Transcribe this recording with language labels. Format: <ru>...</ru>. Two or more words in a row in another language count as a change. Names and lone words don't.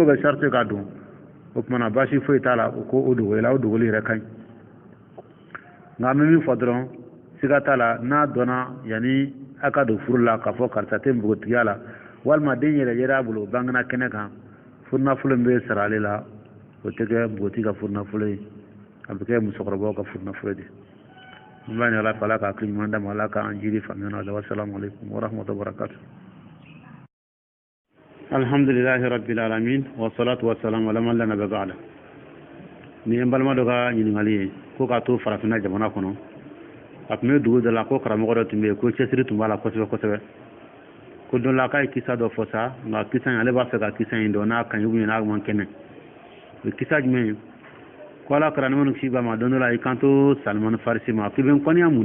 <bm>kɛ sariti k'a don o tuma na baasi foyi t'a la o ko o dogo la o dogoli yɛrɛ ka ɲi nka an bɛ min fɔ dɔrɔn siga t'a la n'a dɔnna yanni a ka don furu la k'a fɔ karisa tɛ npogotigiya la walima den yɛrɛ yera a bolo bangena kɛnɛ kan furunafolo min bɛ sara ale la o tɛ kɛ npogotigi ka furunafolo ye a bɛ kɛ musokɔrɔbaw ka furunafolo de n b'a ɲini ala fɛ ala ka hakili ɲuman d'a ma ala k'an jiri faamuya la</bm> <ar>والسلام عليكم ورحمة الله وبركاته الحمد لله رب العالمين والصلاة والسلام على من لا نبي بعده</ar> <bm>ni n balima dɔ ka ɲininkali ye ko k'a to farafinna jamana kɔnɔ a tun bɛ dugu dɔ la ko karamɔgɔ dɔ tun bɛ yen ko cɛsiri tun b'a la kosɛbɛ kosɛbɛ ko don la k'a ye kisa dɔ fɔ sa nka kisa in ale b'a fɛ ka kisa in dɔn n'a kan ye n'a man kɛnɛ o ye kisa jumɛn ye ko ala kɛra ne ma kisi ba ma don dɔ la i kan to salimani farisi ma k'i bɛ n kɔniya mun</bm>